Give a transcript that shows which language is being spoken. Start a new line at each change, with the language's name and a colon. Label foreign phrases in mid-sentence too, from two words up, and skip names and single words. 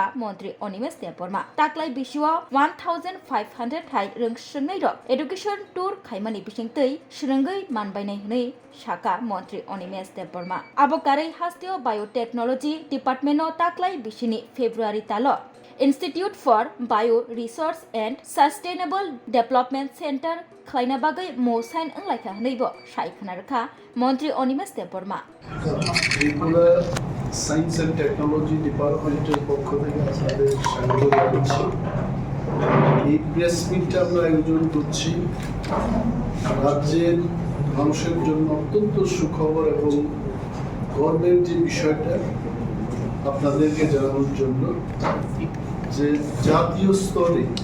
Kok Borok: मन्त्री अनिमेश देबबर्मा ताक्लाय बिसिव 1500 हाय रोंस्रोंनाय रक
English: education tour
Kok Borok: खायमानि बिसिंतै स्रोंगै मानबायनाय हनै साका मन्त्री अनिमेश देबबर्मा आबकारै हास्तियो
English: biotechnology department
Kok Borok: ताक्लाय बिसिनि फेब्रुवारि ताल
English: Institute for Bio Research and Sustainable Development Centre
Kok Borok: खायना बागै मोसाइन अंलायखा हनैबो सायखनारखा मन्त्री अनिमेश देबबर्मा
Bangla: त्रिपुरा
English: Science and Technology
Bangla: ডিপার্টমেন্টের পক্ষ থেকে আপনাদের স্বাগত জানাচ্ছি এই প্রেস মিটটা আমরা আয়োজন করছি রাজ্যের মানুষের জন্য অত্যন্ত সুখবর এবং গর্বের যে বিষয়টা আপনাদেরকে জানানোর জন্য যে জাতীয় স্তরে